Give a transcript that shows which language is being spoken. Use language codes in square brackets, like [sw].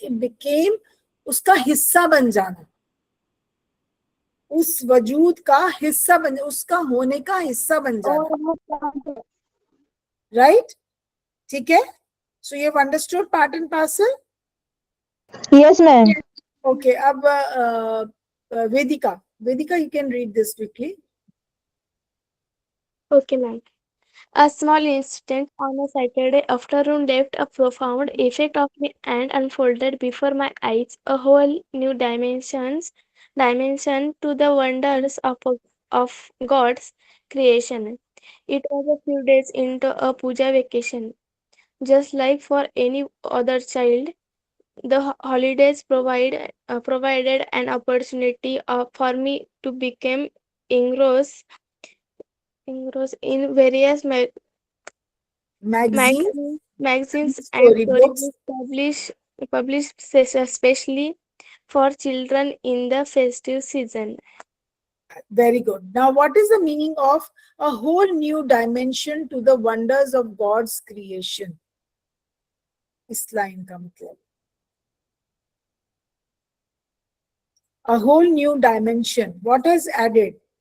[hi] It became, उसका हिस्सा बन जाना, उस वजूद का हिस्सा बन, उसका होने का हिस्सा बन जाना. राइट? ठीक है? [en] So you have understood part and parcel. Yes, ma'am. Okay, अब Vedika, you can read this quickly. Okay, ma'am. A small incident on a Saturday afternoon left a profound effect on me and unfolded before my eyes a whole new dimension to the wonders of God's creation. It was a few days into a puja vacation. Just like for any other child, the holidays provided an opportunity for me to become engrossed in various Magazine, magazines and storybooks. storybooks published especially for children in the festive season. Very good. Now, what is the meaning of a whole new dimension to the wonders of God's creation? [hi] इस line का मतलब, [en] a whole new dimension. What has added?